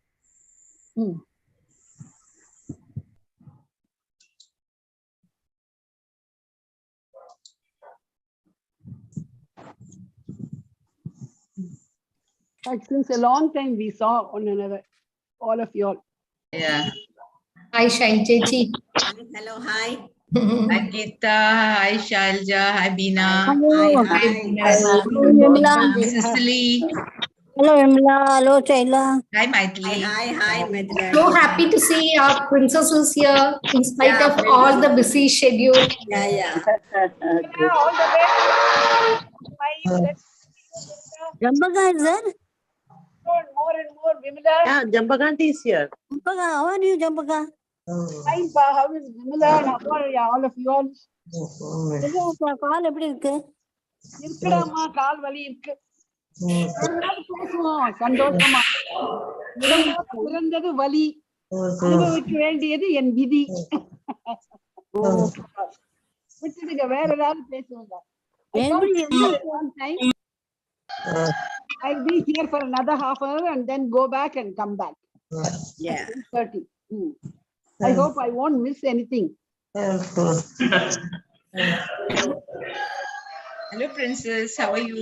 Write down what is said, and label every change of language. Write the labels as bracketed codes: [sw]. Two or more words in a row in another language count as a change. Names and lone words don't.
[en] But since a long time we saw one another, all of you all. Yeah. Hi, Shailjeji. Hello, hi. Hi, Geeta. Hi, Shalja. Hi, Beena. Hello. Hi, Cicely. Hello, Emla. Hello, Chaila. Hi, Maithili. Hi, Maithili. So happy to see our princesses here in spite of all the busy schedule. Yeah. All the way. My Jambaka is there? More and more, Vimala. Yeah, Jambaganti is here. Jambaka, how are you, Jambaka? Fine, Pa. How is Vimala? And how are all of you all? [ta] கால் எப்படி இருக்கு? இருக்குடாமா, கால் வலி இருக்கு. ஒரு நாள் பேசுவோம் சந்தோஷமா. உடம்போட பிறந்தது வலி, அனுபவிக்க வேண்டியது என் விதி. விட்டுடுங்க, வேற ஏதாவது பேசுவோங்க. [en] I'll be here for another half hour and then go back and come back. Yeah. 30. I hope I won't miss anything. Hello, Princess. How are you?